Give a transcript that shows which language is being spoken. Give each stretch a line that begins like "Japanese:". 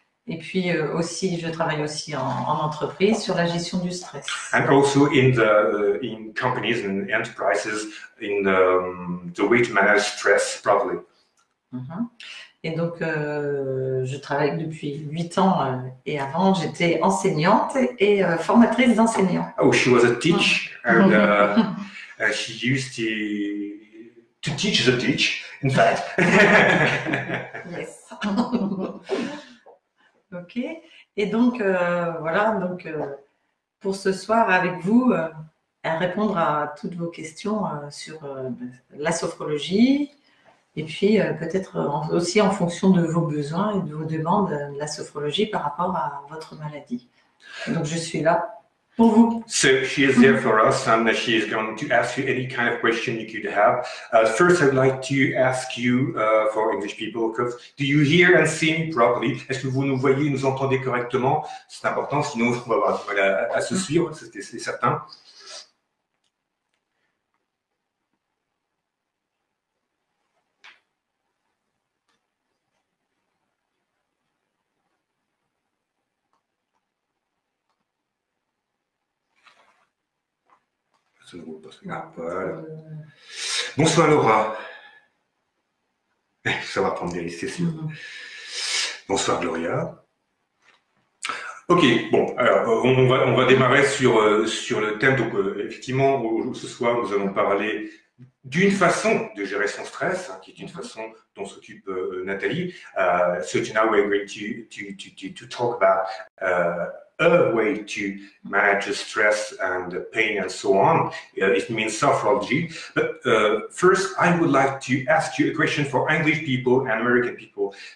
French: Et puis aussi, je travaille aussi en entreprise sur la gestion du stress.
English: And also in companies and enterprises in the way to manage stress properly.
French: Et donc, je travaille depuis 8 ans et avant, j'étais enseignante et formatrice d'enseignants.
English: Oh, she was a teacher and she used to teach the teach, in fact. Yes. Ok.
French: Et donc, voilà, donc, pour ce soir avec vous, à répondre à toutes vos questions sur la sophrologie, et puis peut-être aussi en fonction de vos besoins et de vos demandes, la sophrologie par rapport à votre maladie. Donc je suis là pour vous.
English: So she is there for us, and she is going to ask you any kind of question you could have. First, I'd like to ask you, for English people, do you hear and see me properly?
French: Est-ce que vous nous voyez, nous entendez correctement? C'est important, sinon on va avoir du mal à se suivre, c'est certain. Ah, voilà. Bonsoir Laura. Ça va prendre des risques, c'est sûr. Bonsoir Gloria. Ok, bon, alors on va démarrer sur le thème. Donc effectivement, ce soir, nous allons parler d'une façon de gérer son stress, qui est une façon dont s'occupe Nathalie.
English: So now we're going to talk about a way to manage the stress and the pain and so on. It means sophrology. But first, I would like to ask you a question for English people and American people.